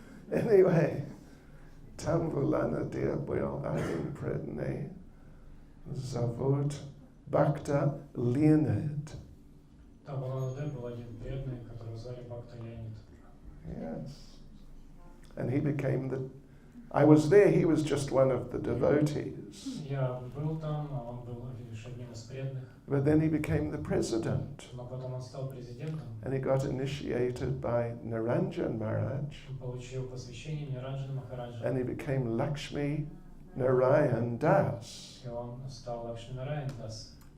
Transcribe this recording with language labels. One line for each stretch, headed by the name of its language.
Russian: Anyway, там в Улан-Удэ был один преданный, зовут Бхакта Леонид. Там в Улан-Удэ был один преданный, которого звали Бхакта Леонид.
English: Yes. And he became I was there, he was just one of the devotees.
Russian: Я был там, он был лишь одним из преданных.
English: But then he became the president.
Russian: Но потом он стал президентом.
English: And he got initiated by Niranjan Maharaj.
Russian: Получил посвящение Ниранджана Махараджа.
English: And he became Lakshmi Narayan Das.
Russian: И он стал Лакшми Нараян Дас.